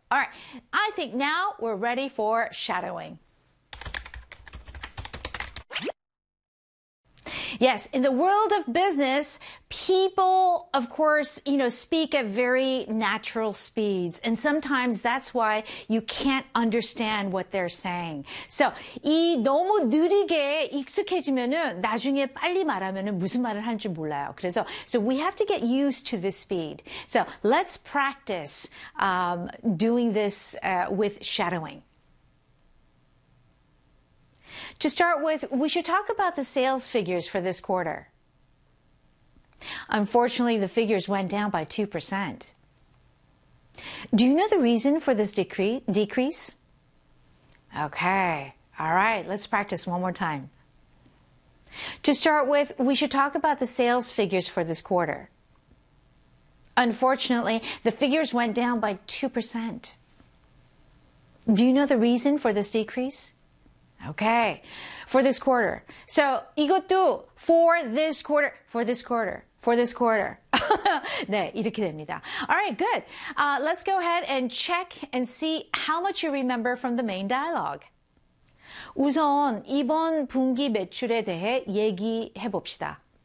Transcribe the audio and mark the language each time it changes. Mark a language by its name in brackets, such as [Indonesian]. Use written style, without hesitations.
[English] All right, I think now we're ready for shadowing. Yes, in the world of business, people, of course, you know, speak at very natural speeds. And sometimes that's why you can't understand what they're saying. [Korean] So, 이 너무 느리게 익숙해지면은 나중에 빨리 말하면은 무슨 말을 하는지 몰라요. [English] 그래서, so we have to get used to this speed. So, let's practice doing this with shadowing. To start with, we should talk about the sales figures for this quarter. Unfortunately, the figures went down by 2%. Do you know the reason for this decrease? Okay, all right, let's practice one more time. To start with, we should talk about the sales figures for this quarter. Unfortunately, the figures went down by 2%. Do you know the reason for this decrease? Okay, for this quarter. So, 이것도 for this quarter, for this quarter, for this quarter. [Korean] 네, 이렇게 됩니다. [English] All right, good. Let's go ahead and check and see how much you remember from the main dialogue. [Korean] 우선 이번 분기 매출에 대해 얘기해 봅시다.